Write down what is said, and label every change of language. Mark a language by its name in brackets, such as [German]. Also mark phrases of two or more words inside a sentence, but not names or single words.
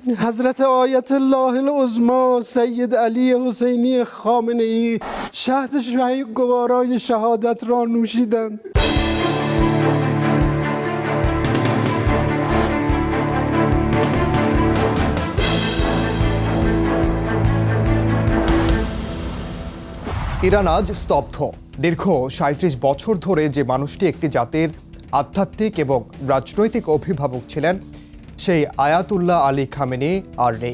[Persian] حضرت آیت الله العظما سید علی حسینی خامنه‌ای شهد گوارای شهادت را نوشیدند. [Bangla] ইরান আজ স্তব্ধ। দীর্ঘ ৩৭ বছর ধরে যে মানুষটি একটি জাতির আধ্যাত্মিক এবং রাজনৈতিক অভিভাবক ছিলেন, সেই আয়াতুল্লাহ আলী খামেনি আর নেই।